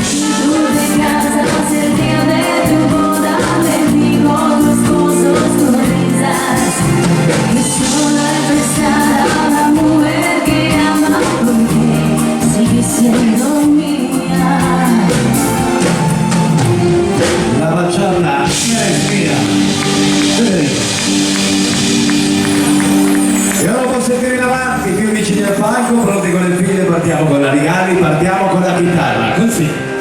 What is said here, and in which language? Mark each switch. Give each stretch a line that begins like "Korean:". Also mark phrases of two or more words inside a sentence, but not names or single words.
Spanish: Si tú te casas el día de tu boda, le digo a tu esposo sonrisas. Y solo besar a la mujer que ama, porque sigue siendo mía.
Italian: La bachata è mia. E ora possiamo andare in avanti, più vicini al palco, pronti con le file, partiamo con la Rigali, partiamo con la chitarra, così.